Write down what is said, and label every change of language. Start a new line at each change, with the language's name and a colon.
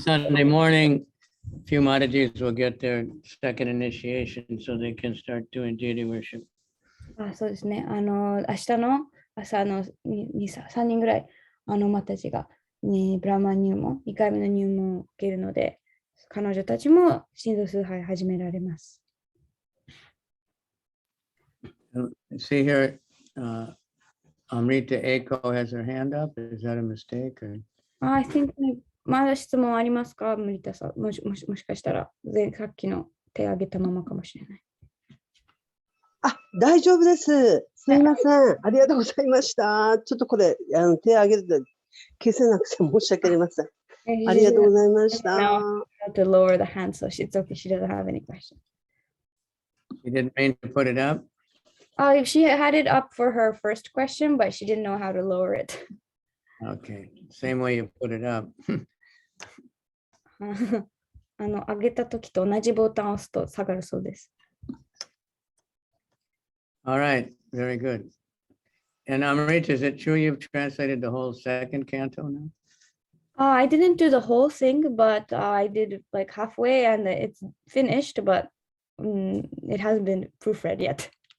English: And Sunday morning, a few Madhajis will get their second initiation so they can start doing deity worship.
Japanese: そうですね。明日の朝の3人ぐらい、マタジが、ブラマン入門、2回目の入門を受けるので、彼女たちも神道崇拝始められます。
English: See here, Amrita Eiko has her hand up. Is that a mistake? I think
Japanese: まだ質問ありますか、ムリタさん。もしかしたら、さっきの手挙げたままかもしれない。大丈夫です。すみません。ありがとうございました。ちょっとこれ、手挙げると消せなくて申し訳ありません。ありがとうございました。
English: To lower the hand, so it's okay. She doesn't have any question. She didn't mean to put it up? She had it up for her first question, but she didn't know how to lower it. Okay, same way you put it up.
Japanese: 上げたときと同じボタンを押すと下がるそうです。
English: All right, very good. And Amrita, is it true you've translated the whole second canto now? I didn't do the whole thing, but I did like halfway and it's finished, but it hasn't been proofread yet.